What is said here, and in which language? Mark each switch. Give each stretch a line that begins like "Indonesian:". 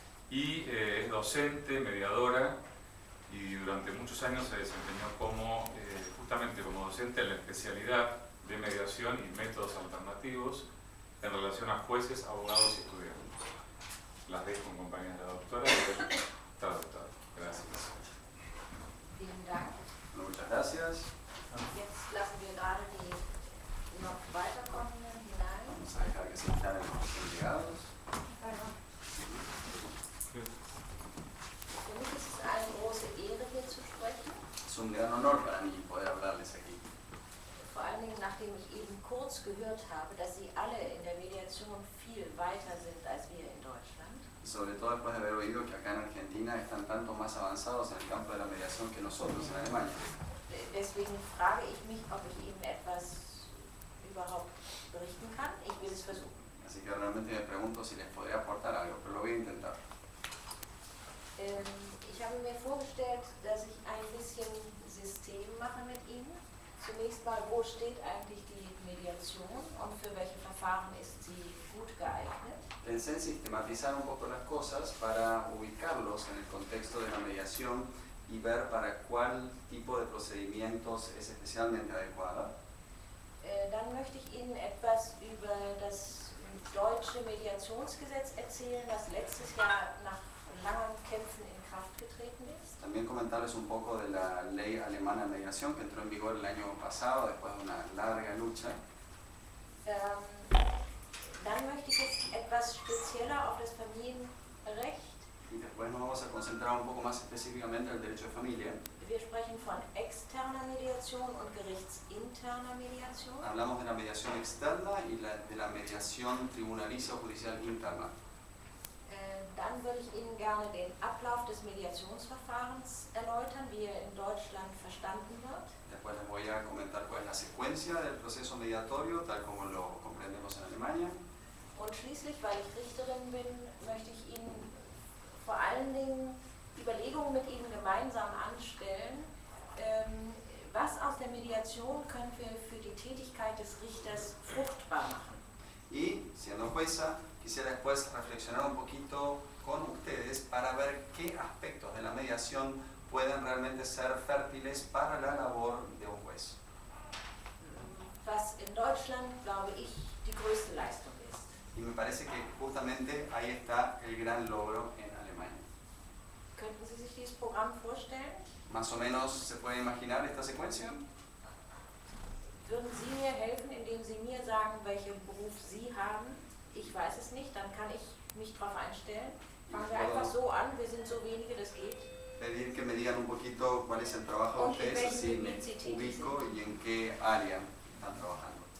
Spanish: Y es docente, mediadora, y durante muchos años se desempeñó justamente como docente en la especialidad de mediación y métodos alternativos en relación a jueces, abogados y estudiantes. Las dejo en compañía de la doctora y del traductor. Gracias.
German: Vielen Dank.
Spanish: Muchas gracias.
German: Jetzt lassen wir gerade die noch weiterkommenden hinein.
Spanish: Vamos a dejar que se instalen los delegados.
German: Für mich ist es eine große Ehre, hier zu sprechen.
Spanish: Es un gran honor para mí poder hablarles aquí.
German: Vor allen Dingen, nachdem ich eben kurz gehört habe, dass Sie alle in der Mediation viel weiter sind als wir in Deutschland.
Spanish: Sobre todo después de haber oído que acá en Argentina están tanto más avanzados en el campo de la mediación que nosotros en Alemania.
German: Deswegen frage ich mich, ob ich Ihnen etwas überhaupt berichten kann. Ich will es versuchen.
Spanish: Así que realmente me pregunto si les podría aportar algo, pero lo voy a intentar.
German: Ich habe mir vorgestellt, dass ich ein bisschen System mache mit Ihnen. Zunächst mal, wo steht eigentlich die Mediation und für welche Verfahren ist sie gut geeignet?
Spanish: Pensé en sistematizar un poco las cosas para ubicarlos en el contexto de la mediación y ver para cuál tipo de procedimientos es especialmente adecuada.
German: Dann möchte ich Ihnen etwas über das deutsche Mediationsgesetz erzählen, das letztes Jahr nach langen Kämpfen in Kraft getreten ist.
Spanish: También comentarles un poco de la ley alemana de mediación que entró en vigor el año pasado después de una larga lucha.
German: Dann möchte ich jetzt etwas spezieller auf das Familienrecht.
Spanish: Y después nos vamos a concentrar un poco más específicamente en el derecho de familia.
German: Wir sprechen von externer Mediation und gerichtsinterner Mediation.
Spanish: Hablamos de la mediación externa y de la mediación tribunalicia o judicial interna.
German: Dann würde ich Ihnen gerne den Ablauf des Mediationsverfahrens erläutern, wie er in Deutschland verstanden wird.
Spanish: Después les voy a comentar cuál es la secuencia del proceso mediatorio, tal como lo comprendemos en Alemania.
German: Und schließlich, weil ich Richterin bin, möchte ich Ihnen vor allen Dingen Überlegungen mit Ihnen gemeinsam anstellen, was aus der Mediation können wir für die Tätigkeit des Richters fruchtbar machen.
Spanish: Y, siendo jueza, quisiera después reflexionar un poquito con ustedes para ver qué aspectos de la mediación pueden realmente ser fértiles para la labor de un juez.
German: Was in Deutschland, glaube ich, die größte Leistung ist.
Spanish: Y me parece que justamente ahí está el gran logro en Alemania.
German: Könnten Sie sich dieses Programm vorstellen?
Spanish: Más o menos se puede imaginar esta secuencia.
German: Würden Sie mir helfen, indem Sie mir sagen, welchen Beruf Sie haben? Ich weiß es nicht, dann kann ich mich darauf einstellen. Fangen wir einfach so an, wir sind so wenige, das geht.
Spanish: Pedir que me digan un poquito cuál es el trabajo de ustedes, así me ubico y en qué área están trabajando.